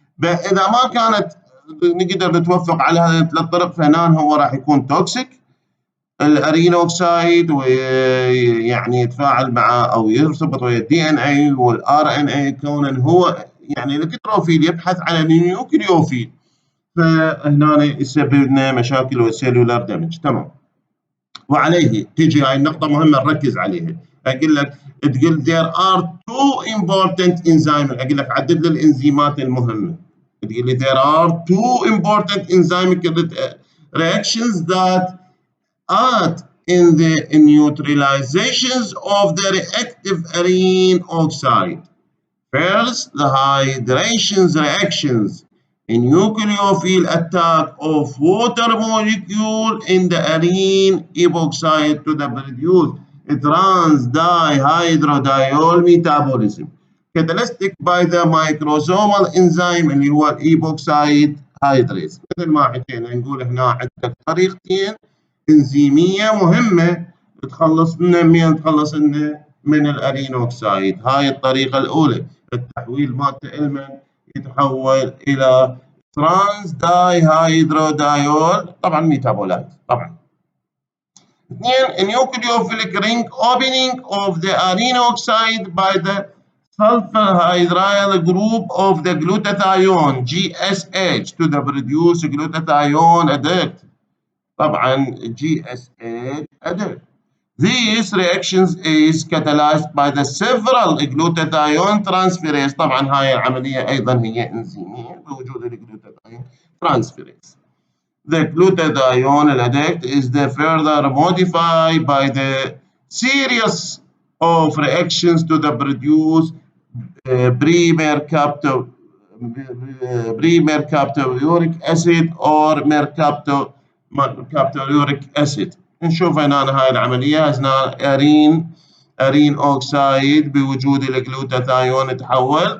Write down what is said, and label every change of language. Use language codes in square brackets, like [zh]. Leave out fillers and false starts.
[ar] إذا ما كانت نقدر نتوفق على هذه ال3 طرق فهنا هو راح يكون توكسيك الأرين أوكسايد، ويعني يتفاعل مع أو يرتبط ويا DNA والRNA، كونه هو يعني الكتروفيل يبحث على النيوكليوفيل، فهنا يسبب لنا مشاكل والسيلولار دامج، تمام. وعليه تجي هاي النقطة مهمة نركز عليها. أقول لك تقول [en] there are 2 important enzymes، [ar] أقول لك عدد لي الإنزيمات المهمة، تقول لي [en] there are 2 important enzymic reactions that add in the neutralizations of the reactive arene oxide. First, the hydration reactions, a nucleophile attack of water molecule in the arene epoxide to produce a trans-dihydrodiol metabolism catalyzed by the microsomal enzyme [ar] اللي هو الايبوكسايد هيدريز. مثل ما حكينا نقول هنا عندك طريقتين انزيميه مهمه تخلص لنا من الارين اوكسايد. هاي الطريقه الاولى، التحويل مالته المن يتحول الى ترانس داي هيدرودايول، طبعا ميتابولايت. طبعا اثنين، [en] nucleophilic ring opening of the arene oxide by the sulfur hydryl group of the glutathione GSH to the produce glutathione adduct. [ar] طبعا [en] GSH adduct. These reactions is catalyzed by the several glutathione transferase. [ar] طبعا هاي العملية أيضا هي إنزيمية بوجود الجلوتاثيون transferase. [en] The glutathione adduct is the further modified by the series of reactions to the produce pre-mercapturic acid or mercapturic acid. [ar] نشوف هنا هاي العملية هنا أرين أوكسايد بوجود الجلوتاثيون تحول.